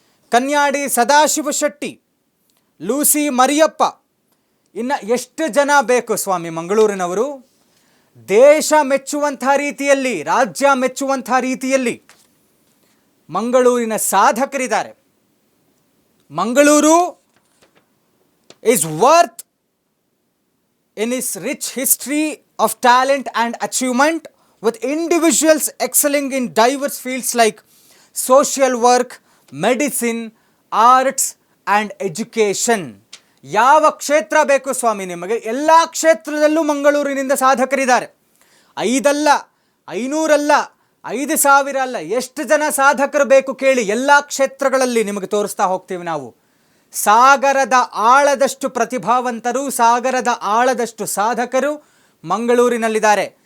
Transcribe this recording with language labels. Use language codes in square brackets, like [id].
[kn] Kanyadi Sadashiva Shetty, Lucy Mariyappa, ಇನ್ನು ಎಷ್ಟು ಜನ ಬೇಕು ಸ್ವಾಮಿ ಮಂಗಳೂರಿನವರು? ದೇಶ ಮೆಚ್ಚುವಂಥ ರೀತಿಯಲ್ಲಿ, ರಾಜ್ಯ ಮೆಚ್ಚುವಂಥ ರೀತಿಯಲ್ಲಿ ಮಂಗಳೂರಿನ ಸಾಧಕರಿದ್ದಾರೆ. [en] Mangaluru is worth in its rich history of talent and achievement, with individuals excelling in diverse fields like social work, medicine, arts and education. [kn] ಯಾವ ಕ್ಷೇತ್ರ ಬೇಕು ಸ್ವಾಮಿ ನಿಮಗೆ? ಎಲ್ಲ ಕ್ಷೇತ್ರದಲ್ಲೂ ಮಂಗಳೂರಿನಿಂದ ಸಾಧಕರಿದ್ದಾರೆ. 5 ಅಲ್ಲ, 500 ಅಲ್ಲ, 5,000 ಅಲ್ಲ, ಎಷ್ಟು ಜನ ಸಾಧಕರು ಬೇಕು ಕೇಳಿ. ಎಲ್ಲ ಕ್ಷೇತ್ರಗಳಲ್ಲಿ ನಿಮಗೆ ತೋರಿಸ್ತಾ ಹೋಗ್ತೀವಿ ನಾವು. ಸಾಗರದ ಆಳದಷ್ಟು ಪ್ರತಿಭಾವಂತರು, ಸಾಗರದ ಆಳದಷ್ಟು ಸಾಧಕರು ಮಂಗಳೂರಿನಲ್ಲಿದ್ದಾರೆ.